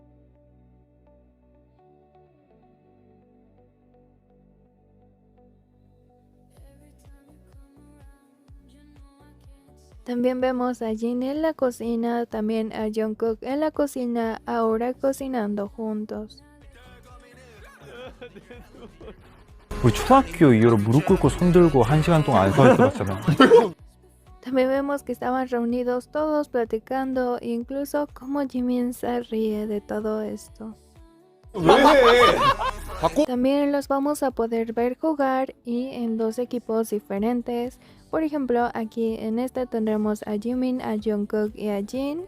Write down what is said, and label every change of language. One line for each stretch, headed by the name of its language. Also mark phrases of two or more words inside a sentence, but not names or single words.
Spanish: También vemos a Jin en la cocina, también a Jungkook en la cocina, ahora cocinando juntos.
Korean: 우리 초등학교 이후로 무릎 꿇고 손 들고 1시간 동안 안 서 있어봤잖아.
Spanish: También vemos que estaban reunidos todos platicando, incluso como Jimin se ríe de todo esto. También los vamos a poder ver jugar y en 2 equipos diferentes. Por ejemplo, aquí en este tendremos a Jimin, a Jungkook y a Jin.